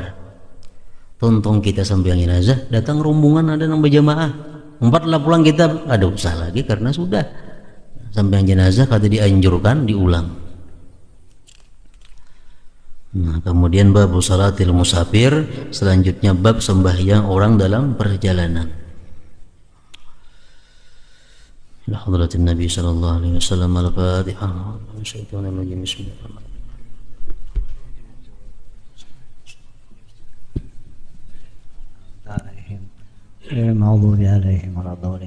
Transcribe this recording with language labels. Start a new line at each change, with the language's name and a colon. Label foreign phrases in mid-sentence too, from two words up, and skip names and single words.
Banjar: Tonton kita sembahyang jenazah, datang rombongan ada nang berjamaah, 4 lah pulang kita, ada usah lagi karena sudah sembahyang jenazah kada dianjurkan diulang. Nah, kemudian bab
Arabic: صلاة المسافر,
Banjar: selanjutnya bab sembahyang orang dalam perjalanan.
Arabic: إلى حضرة النبي صلى الله عليه وسلم. Al-Fatihah. Bismillahirrahmanirrahim. المغضوب عليهم ولا الضالين.